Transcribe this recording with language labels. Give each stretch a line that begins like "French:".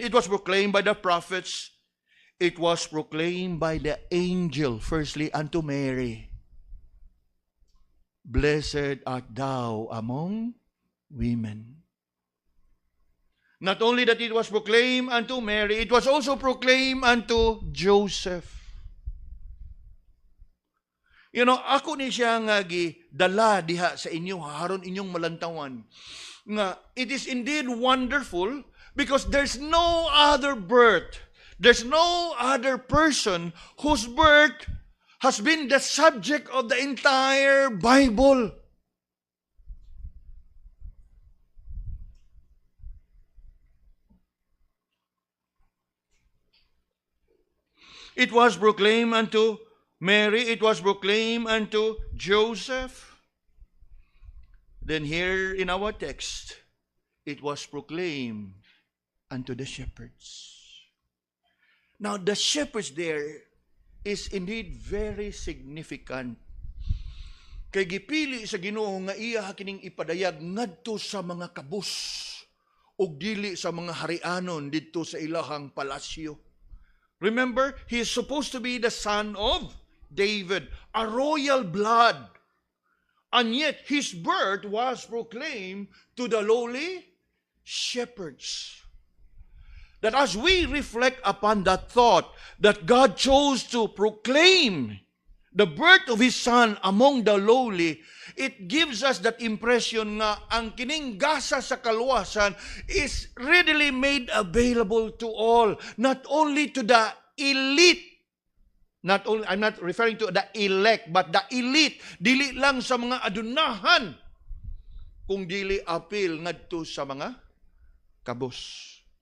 English: It was proclaimed by the prophets. It was proclaimed by the angel, firstly unto Mary. Blessed art thou among women. Not only that it was proclaimed unto Mary, it was also proclaimed unto Joseph.
Cebuano: You know, ako ni siya nga dala diha sa inyo, haron inyong malantawan.
English: Nga, it is indeed wonderful because there's no other birth, there's no other person whose birth has been the subject of the entire Bible. It was proclaimed unto Mary, it was proclaimed unto Joseph. Then here in our text, it was proclaimed unto the shepherds. Now the shepherds there is indeed very significant.
Cebuano: Kay gipili sa Ginoo nga iya kining ipadayag ngadto sa mga kabus ug dili sa mga harianon didto sa ilahang palasyo.
English: Remember, he is supposed to be the son of David, a royal blood. And yet, his birth was proclaimed to the lowly shepherds. That as we reflect upon that thought, that God chose to proclaim the birth of His Son among the lowly, it gives us that impression
Cebuano: nga ang kining gasa sa kaluwasan
English: is readily made available to all, not only to the elite. Not only, I'm not referring to the elect, but the elite.
Cebuano: Dili lang sa mga adunahan, kung dili apil ngadto sa mga kabus.